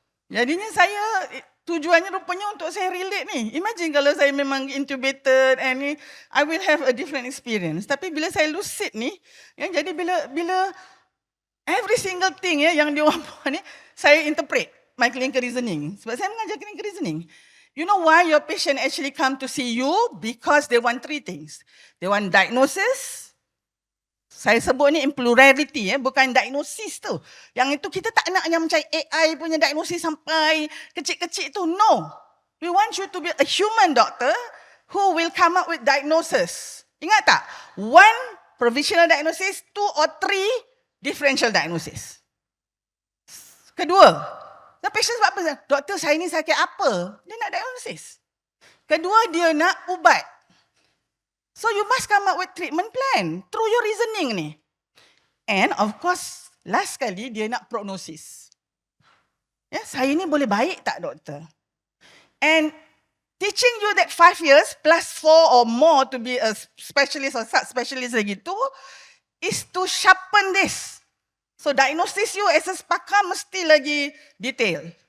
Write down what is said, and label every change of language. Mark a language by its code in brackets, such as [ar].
[ms] Jadinya saya, tujuannya rupanya untuk saya relate ni. [en] Imagine [ms] kalau saya memang [en] intubated and ni, I will have a different experience. [ms] Tapi bila saya lucid ni, ya, jadi bila [en] every single thing [ms] ya, yang dia orang buat ni, saya [en] interpret my clinical reasoning. [ms] Sebab saya mengajar clinical reasoning. [en] You know why your patient actually come to see you? Because they want 3 things. They want diagnosis. [ms] Saya sebut ni [en] in plurality, [ms] bukan [en] diagnosis tu. [ms] Yang itu kita tak nak yang macam AI punya diagnosis sampai kecil-kecil tu. No. [en] We want you to be a human doctor who will come up with diagnosis. [ms] Ingat tak? [en] 1 provisional diagnosis, 2 or 3 differential diagnosis. [ms] Kedua, [en] the patient [ms] sebab apa? Doktor, saya ni sakit apa? Dia nak diagnosis. Kedua, dia nak ubat. [en] So you must come up with treatment plan through your reasoning ni. And of course, last [ms] kali dia nak [en] prognosis. [ms] Ya, saya ni boleh baik tak doktor? [en] And teaching you that 5 years plus 4 or more to be a specialist or subspecialist [ms] lagi tu [en] is to sharpen this. So diagnosis you as a [ms] pakar mesti lagi [en] detail.